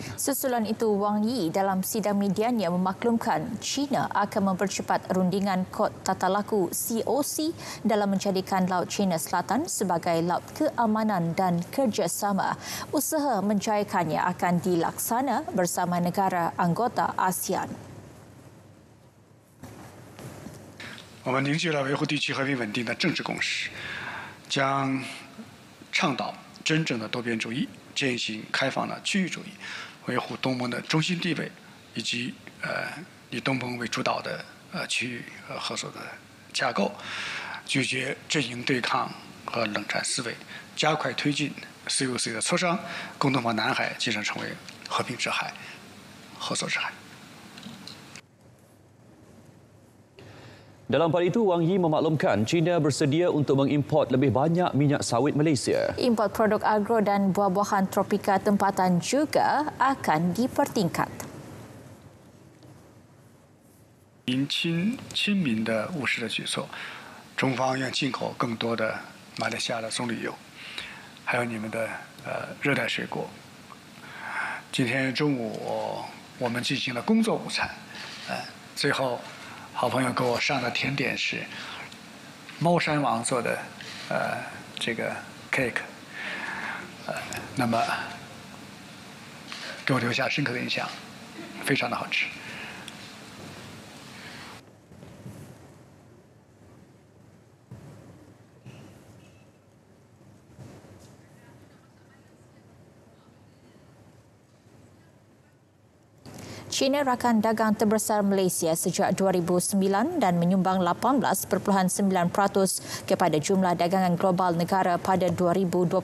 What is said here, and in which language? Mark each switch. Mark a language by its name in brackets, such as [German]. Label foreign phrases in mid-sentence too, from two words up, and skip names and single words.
[Malay] Susulan itu, Wang Yi dalam sidang medianya memaklumkan China akan mempercepat rundingan Kod Tata Laku COC dalam menjadikan Laut China Selatan sebagai laut keamanan dan kerjasama. Usaha menjayakannya akan dilaksana bersama negara anggota ASEAN. [Chinese] 我们凝聚了维护地区和平稳定的政治共识，将倡导真正的多边主义，践行开放的区域主义，维护东盟的中心地位，以及以东盟为主导的区域合作的架构，拒绝阵营对抗和冷战思维，加快推进 COC 的磋商，共同把南海建设成为和平之海、合作之海。 [Malay] Dalam pada itu, Wang Yi memaklumkan China bersedia untuk mengimport lebih banyak minyak sawit Malaysia. Import produk agro dan buah-buahan tropika tempatan juga akan dipertingkat. [Chinese] 亲民的务实的举措，中方愿进口更多的马来西亚的棕榈油，还有你们的热带水果。今天中午我们进行了工作午餐，最后好朋友给我上的甜点是猫山王做的这个 cake， 那么给我留下深刻的印象，非常的好吃。 [Malay] China rakan dagang terbesar Malaysia sejak 2009 dan menyumbang 18.9% kepada jumlah dagangan global negara pada 2021.